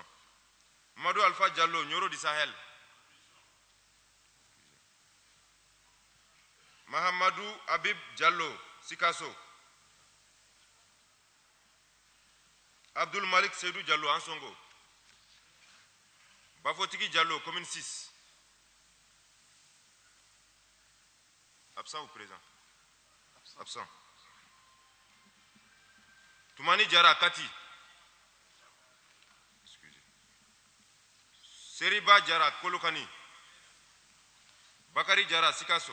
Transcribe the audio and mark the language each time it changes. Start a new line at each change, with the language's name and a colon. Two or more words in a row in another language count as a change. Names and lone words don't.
French: Mamadou Alpha Diallo, Nyoro du Sahel. Mahamadou Habib Diallo, Sikasso. Abdul Malik Seydou Diallo, Ansongo. Bafotiki Diallo, commune 6. Absent ou présent? Absent. Toumani Diara Kati. Excusez. Seriba Diara Kolokani. Bakari Diara Sikasso.